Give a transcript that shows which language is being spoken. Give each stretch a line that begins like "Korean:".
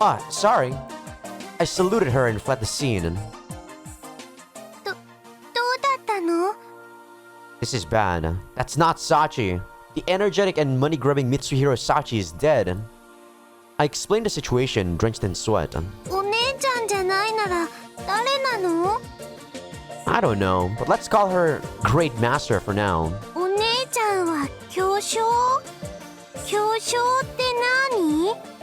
English: Sorry. I saluted her and fled the scene.
Japanese: どうだったの
English: This is bad. That's not Sachi. The energetic and money-grubbing Mitsuhiro Sachi is dead. I explained the situation, drenched in sweat.
Japanese: お姉ちゃんじゃないなら誰なの
English: I don't know, but let's call her Great Master for now.
Japanese: お姉ちゃんは巨匠巨匠って何